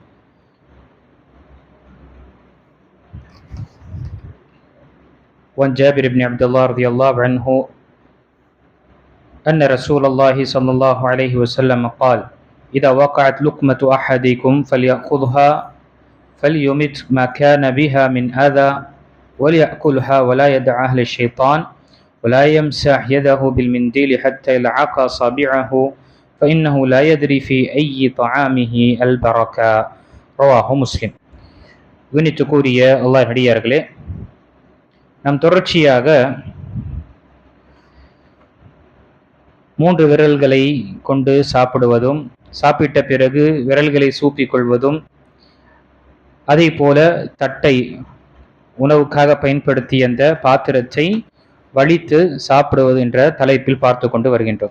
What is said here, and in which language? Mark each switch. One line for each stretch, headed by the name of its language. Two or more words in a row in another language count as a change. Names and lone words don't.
Arabic: وعن جابر بن عبد الله رضي الله عنه أن رسول الله صلى الله عليه وسلم قال: إذا وقعت لقمة أحدكم فليأخذها فليمت ما كان بها من أذى وليأكلها ولا يدعها للشيطان ولا يمسح يده بالمنديل حتى يلعق أصابعه فإنه لا يدري في أي طعامه البركة. رواه முஸ்லிம்.
Tamil: கண்ணியத்துக்குரிய அல்லாஹ் அடியார்களே, நாம் தொடர்ச்சியாக 3 விரல்களை கொண்டு சாப்பிடுவதும், சாப்பிட்ட பிறகு விரல்களை சூப்பிக் கொள்வதும், அதே போல தட்டை உணவுக்காக பயன்படுத்திய அந்த பாத்திரத்தை வலித்து சாப்பிடுவது என்ற தலைப்பில் பார்த்து கொண்டு வருகின்றோம்.